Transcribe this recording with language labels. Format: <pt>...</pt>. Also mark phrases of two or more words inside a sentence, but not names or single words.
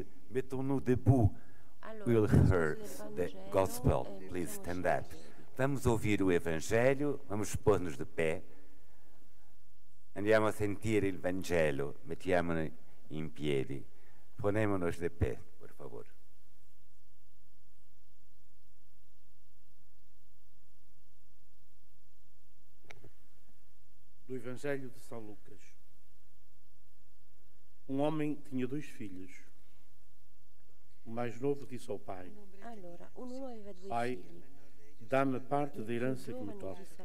<fr>Mettons-nous debout.</fr> <en>We'll hear the Gospel. Please stand up.</en> <pt>Vamos ouvir o Evangelho, vamos pôr-nos de pé.</pt> <it>Andiamo a sentire il Vangelo, mettiamoci in piedi.</it> <es>Ponémonos</es> <pt>de pé,</pt> <es>por favor.</es> <pt>Do Evangelho de São Lucas. Um homem tinha 2 filhos. O mais novo disse ao pai: Pai, dá-me parte da herança que me toca.</pt>